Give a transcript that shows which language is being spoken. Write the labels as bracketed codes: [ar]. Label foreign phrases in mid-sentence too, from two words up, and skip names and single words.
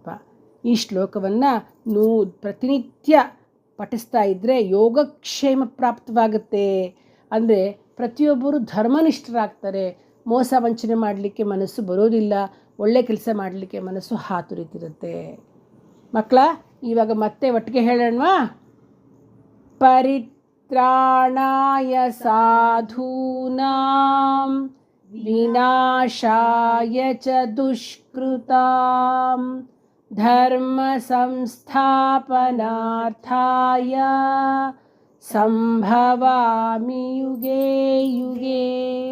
[kn] ಈ ಶ್ಲೋಕವನ್ನು ಪ್ರತಿನಿತ್ಯ ಪಠಿಸ್ತಾ ಇದ್ದರೆ ಯೋಗಕ್ಷೇಮ ಪ್ರಾಪ್ತವಾಗುತ್ತೆ. ಅಂದರೆ ಪ್ರತಿಯೊಬ್ಬರು ಧರ್ಮನಿಷ್ಠರಾಗ್ತಾರೆ. ಮೋಸ ವಂಚನೆ ಮಾಡಲಿಕ್ಕೆ ಮನಸ್ಸು ಬರೋದಿಲ್ಲ. ಒಳ್ಳೆ ಕೆಲಸ ಮಾಡಲಿಕ್ಕೆ ಮನಸ್ಸು ಹಾತುರಿತಿರುತ್ತೆ. ಮಕ್ಕಳ, ಇವಾಗ ಮತ್ತೆ ಒಟ್ಟಿಗೆ ಹೇಳೋಣವಾ? [sa] ಪರಿತ್ರಾಣಾಯ ಸಾಧೂನಾಂ ವಿನಾಶಾಯ ಚ ದುಷ್ಕೃತಾಂ ಧರ್ಮ ಸಂಸ್ಥಾಪನಾರ್ಥಾಯ ಸಂಭವಾಮಿ ಯುಗೇ ಯುಗೇ.